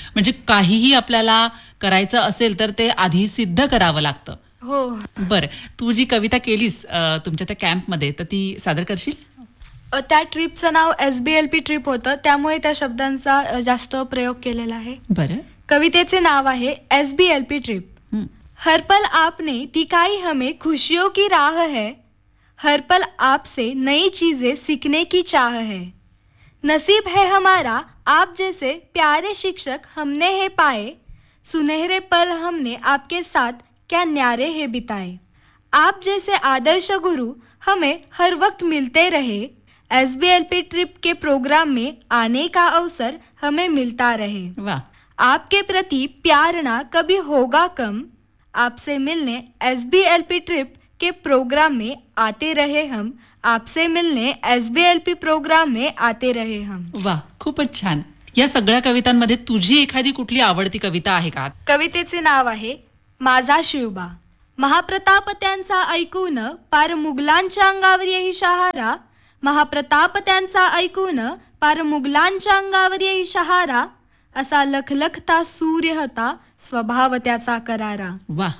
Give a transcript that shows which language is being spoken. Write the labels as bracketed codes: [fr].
[mr] म्हणजे काहीही आपल्याला करायचं असेल तर ते आधी सिद्ध करावं लागतं. हो बर, तू जी कविता केलीस तुमच्या त्या कॅम्प मध्ये तर ती सादर करशील? त्या ट्रिपचं नाव SBLP ट्रिप होतं, त्यामुळे त्या शब्दांचा जास्त प्रयोग केलेला आहे. बर, कवितेचे नाव आहे SBLP ट्रिप. [hi] हर पल आपने ती काही हमे खुशियों की राह है, हर पल आपसे नई चीजें सीखने की चाह है. नसीब है हमारा आप जैसे प्यारे शिक्षक हमने है पाए, सुनहरे पल हमने आपके साथ क्या न्यारे है बिताए. आप जैसे आदर्श गुरु हमें हर वक्त मिलते रहे, SBLP ट्रिप के प्रोग्राम में आने का अवसर हमें मिलता रहे. आपके प्रति प्यार ना कभी होगा कम, आपसे मिलने SBLP ट्रिप के प्रोग्राम में आते रहे हम, आपसे मिलने SBLP प्रोग्राम में आते रहे हम. [mr] वाह खूब छान. या सगळ्या कवितांमध्ये तुझी एखादी कुठली आवडती कविता आहे का? कवितेचे नाव आहे माझा शिवबा. महाप्रताप त्यांचा ऐकून पार मुघलांच्या अंगावर येई शहारा, महाप्रताप त्यांचा ऐकून पार मुघलांच्या अंगावर येई शहारा, असा लखलखता सूर्य होता स्वभाव त्याचा करारा।